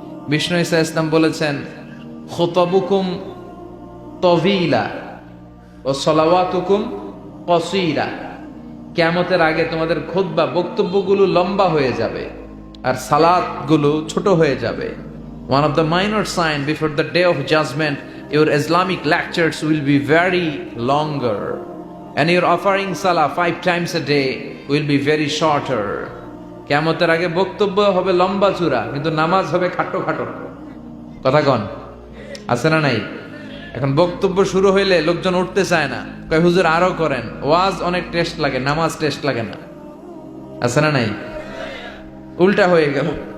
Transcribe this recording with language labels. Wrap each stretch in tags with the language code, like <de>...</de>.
<bn>বিষ্ণু ঈসা ইসলাম বলেছেন,</bn> <ar>খুতাবুকুম তভিলা ও সলাওয়াতুকুম কসীরা।</ar> <bn>কিয়ামতের আগে তোমাদের খুতবা বক্তব্যগুলো লম্বা হয়ে যাবে আর সালাতগুলো ছোট হয়ে যাবে।</bn> <en>One of the minor sign before the day of judgment, your Islamic lectures will be very longer, and your offering salah 5 times a day will be very shorter.</en> <bn>কিয়ামতের আগে বক্তব্য হবে লম্বা চূড়া, কিন্তু নামাজ হবে খাটো খাটো। কথা কন, আছে না নাই? এখন বক্তব্য শুরু হইলে লোকজন উঠতে চায় না, কয় হুজুর আরো করেন। ওয়াজ অনেক টেস্ট লাগে, নামাজ টেস্ট লাগে না। আছে না নাই? উল্টা হয়ে গেল।</bn>